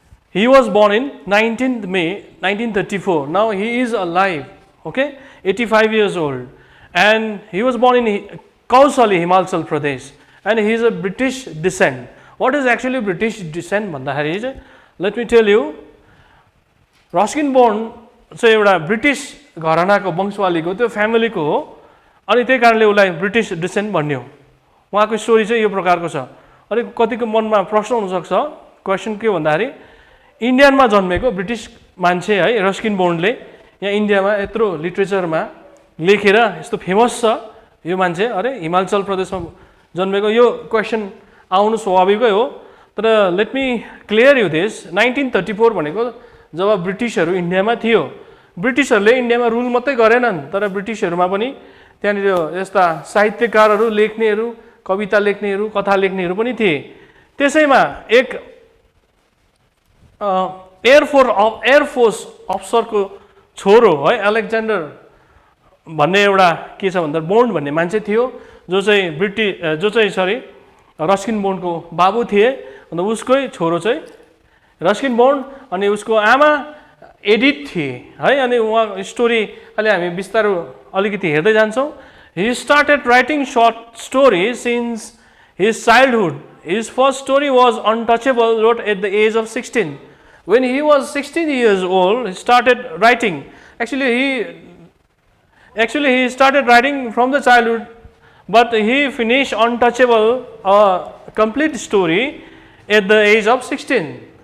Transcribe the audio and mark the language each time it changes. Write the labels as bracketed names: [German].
[English] He was born in 19th May 1934. Now he is alive, okay, 85 years old, and he was born in Kausali, Himachal Pradesh, and he is a British descent. What is actually British descent? Let me tell you. [Nepali] Ruskin Bond चाहिँ एउटा British घरानाको वंशवालीको त्यो फ्यामिलीको हो, अनि त्यही कारणले उसलाई British decent भन्ने हो। उहाँको स्टोरी चाहिँ यो प्रकारको छ। अनि कतिको मनमा प्रश्न हुन सक्छ, क्वेशन के भन्दाखेरि इन्डियामा जन्मेको ब्रिटिश मान्छे है रस्किन बोन्डले यहाँ इन्डियामा यत्रो लिटरेचरमा लेखेर यस्तो फेमस छ, यो मान्छे अरे हिमाचल प्रदेशमा जन्मेको, यो क्वेशन आउनु स्वाभाविकै हो। तर [English] let me clear you this, [Nepali] 1934 भनेको जब ब्रिटिशहरू इन्डियामा थियो, ब्रिटिशहरूले इन्डियामा रुल मात्रै गरेनन्, तर ब्रिटिशहरूमा पनि त्यहाँनिर यस्ता साहित्यकारहरू, लेख्नेहरू, कविता लेख्नेहरू, कथा लेख्नेहरू पनि थिए। त्यसैमा एक एयरफोर्स अफसरको छोरो है अलेक्जेन्डर भन्ने एउटा के छ भन्दा बोन्ड भन्ने मान्छे थियो, जो चाहिँ रस्किन बोन्डको बाबु थिए। अन्त उसकै छोरो चाहिँ रस्किन बोन्ड, अनि उसको आमा एडिथ थिए है। अनि उहाँ स्टोरी अहिले हामी बिस्तारो अलिकति हेर्दै जान्छौँ। [English] He started writing short stories since his childhood. His first story was Untouchable, wrote at the age of 16. When he was 16 years old, he started writing. Actually, he started writing from the childhood, but he finished Untouchable, a complete story, at the age of 16.